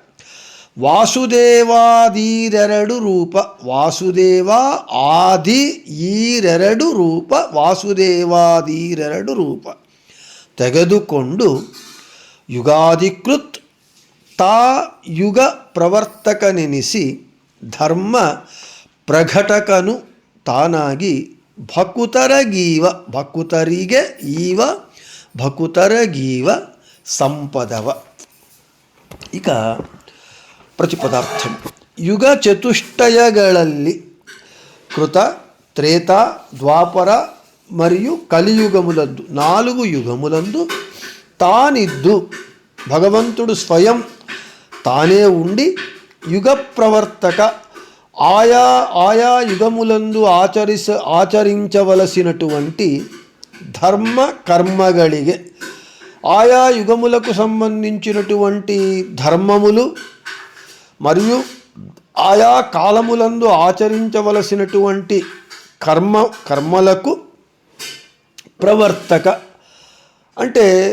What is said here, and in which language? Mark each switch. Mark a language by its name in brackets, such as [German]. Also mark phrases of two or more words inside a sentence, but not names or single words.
[Kannada] ವಾಸುದೇವಾದೀರೆರಡು ರೂಪ ವಾಸುದೇವ ಆದಿ ಈರೆರಡು ರೂಪ ವಾಸುದೇವಾದೀರೆರಡು ರೂಪ ತೆಗೆದುಕೊಂಡು ಯುಗಾಧಿಕೃತ್ ತಾ ಯುಗ ಪ್ರವರ್ತಕನೆನಿಸಿ ಧರ್ಮ ಪ್ರಘಟಕನು ತಾನಾಗಿ ಭಕುತರಗೀವ ಭಕುತರಿಗೆ ಈವ ಭಕುತರಗೀವ ಸಂಪದವ. ಇಕ ಪ್ರತಿಪದಾರ್ಥಂ. [Telugu] ಯುಗ చతుష్టయಗಳಲ್ಲಿ కృత త్రేత ద్వాపర మరియు కలియుగములందు 4 యుగములందు తానిద్దు భగవంతుడు స్వయం తానే ఉండి యుగ ప్రవర్తక ఆయా యుగములందు ఆచరించవలసినటువంటి ధర్మ కర్మಗಳಿಗೆ ఆయా యుగములకు సంబంధించినటువంటి ధర్మములు మరియు ఆయా కాలములందు ఆచరించవలసినటువంటి కర్మలకు ప్రవర్తక అంటే